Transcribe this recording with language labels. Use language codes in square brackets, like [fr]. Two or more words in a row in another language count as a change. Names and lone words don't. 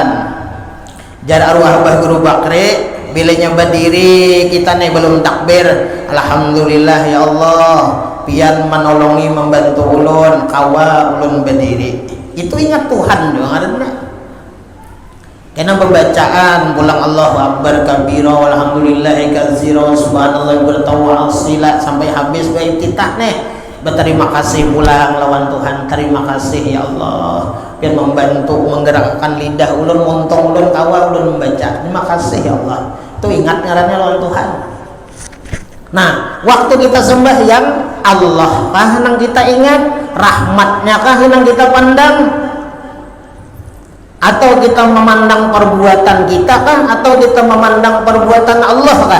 [bjn] Jar arwah Abah Guru Bakri, bilanya berdiri kita nih belum takbir, [ar] الحمد لله يا الله, [bjn] pian menolongi membantu ulun, kawa ulun berdiri. Itu ingat Tuhan dong, ada. Karena pembacaan pulang [ar] الله أكبر كبيرا والحمد لله كثيرا سبحان الله [bjn] bertawal sila sampai habis baik kita nih. Berterima kasih pulang lawan Tuhan, terima kasih [ar] يا الله [bjn] biar membantu menggerakkan lidah ulun, montong ulun, kawa ulun membaca. Terima kasih [ar] يا الله. [bjn] Itu ingat ngarannya lawan Tuhan. Nah, waktu kita sembahyang, Allah kah nang kita ingat, rahmatnya kah nang kita pandang, atau kita memandang perbuatan kita kah, atau kita memandang perbuatan Allah kah?